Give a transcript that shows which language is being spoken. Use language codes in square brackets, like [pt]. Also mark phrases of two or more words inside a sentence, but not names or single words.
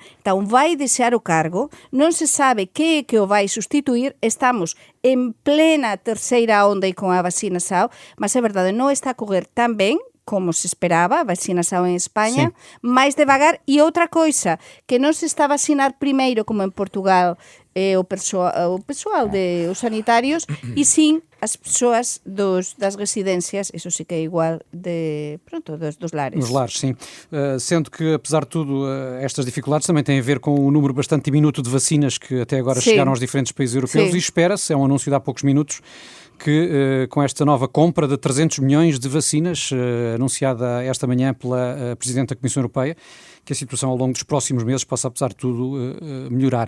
[gl] Então vai deixar o cargo, non se sabe que é que o vai sustituir, estamos en plena terceira onda e con a vacinação, mas é verdade, non está a correr tan ben como se esperaba, a vacinação en España, máis devagar, e outra coisa, que non se está a vacinar primeiro, como en Portugal, o persoal os sanitarios, e sim as persoas das residencias, isso sí que é igual dos lares. [pt] Nos lares, sim. Sendo que, apesar de tudo, estas dificuldades também têm a ver com o número bastante diminuto de vacinas que até agora chegaram aos diferentes países europeus, e espera-se, é um anúncio de há poucos minutos, que com esta nova compra de 300 milhões de vacinas, anunciada esta manhã pela Presidente da Comissão Europeia, que a situação ao longo dos próximos meses possa, apesar de tudo, melhorar.